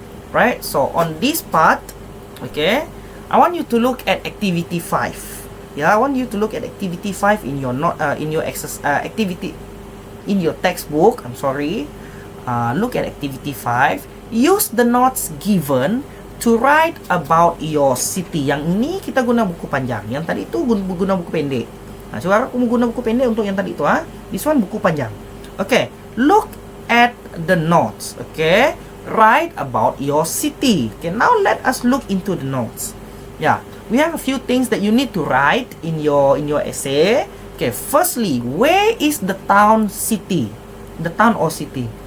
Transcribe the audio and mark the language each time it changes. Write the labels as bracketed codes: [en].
[en] Right, so on this part, okay, I want you to look at activity 5. Yeah, I want you to look at activity 5 in your activity in your textbook. I'm sorry. Look at activity 5. Use the notes given to write about your city. [ms] Yang ini kita guna buku panjang. Yang tadi itu guna buku pendek. Coba aku guna buku pendek untuk yang tadi itu. [en] This one [ms] buku panjang. [en] Okay, look at the notes. Okay, write about your city. Okay, now let us look into the notes. Yeah, we have a few things that you need to write in your essay. Okay, firstly, where is the town city? The town or city?